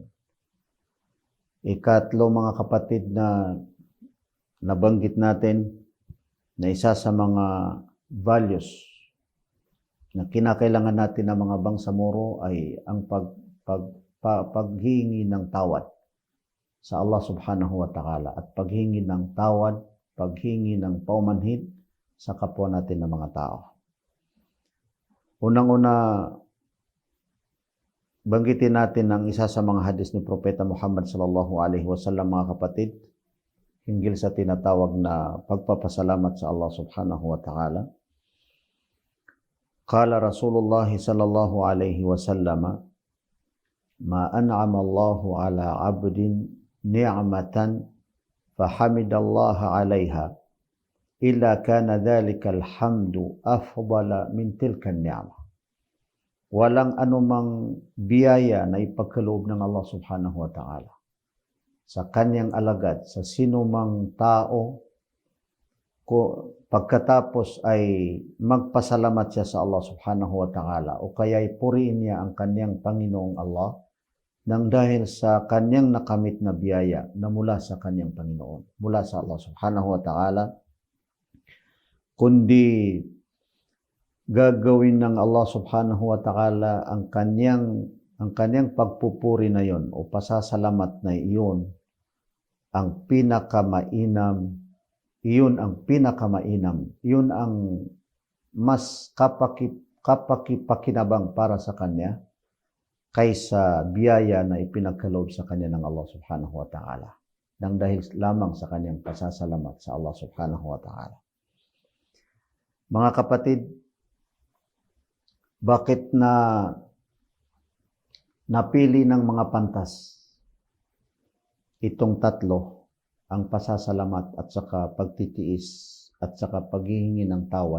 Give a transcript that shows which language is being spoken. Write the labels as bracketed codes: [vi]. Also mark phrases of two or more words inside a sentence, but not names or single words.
[tl] Ikatlo, mga kapatid, na nabanggit natin na isa sa mga values na kinakailangan natin ng mga bangsamoro ay ang paghingi ng tawad sa Allah [ar] سبحانه وتعالى [tl] at paghingi ng tawad, paghingi ng paumanhin sa kapwa natin ng mga tao. Unang-una, banggitin natin ang isa sa mga hadis ni Propeta Muhammad [ar] صلى الله عليه وسلم, [tl] mga kapatid, hinggil sa tinatawag na pagpapasalamat sa Allah [ar] سبحانه وتعالى. قال رسول الله صلى الله عليه وسلم ما أنعم الله على عبد نعمة فحمد الله عليها إلا كان ذلك الحمد أفضل من تلك النعمة. [tl] Walang anumang biyaya na ipagkaloob ng Allah [ar] سبحانه وتعالى [tl] sa kanyang alagad, sa sinumang tao, pagkatapos ay magpasalamat siya sa Allah [ar] سبحانه وتعالى [tl] o kaya'y puriin niya ang kanyang Panginoong Allah nang dahil sa kanyang nakamit na biyaya na mula sa kanyang Panginoon, mula sa Allah [ar] سبحانه وتعالى, [tl] kundi gagawin ng Allah [ar] سبحانه وتعالى [tl] ang kanyang pagpupuri na yon o pasasalamat na iyon ang pinakamainam, iyon ang mas kapakipakinabang para sa kanya kaysa biyaya na ipinagkaloob sa kanya ng Allah [ar] سبحانه وتعالى [tl] nang dahil lamang sa kanyang pasasalamat sa Allah [ar] سبحانه وتعالى. [tl] Mga kapatid, bakit napili ng mga pantas itong tatlo, ang pasasalamat at saka pagtitiis at saka paghihingi ng tawad?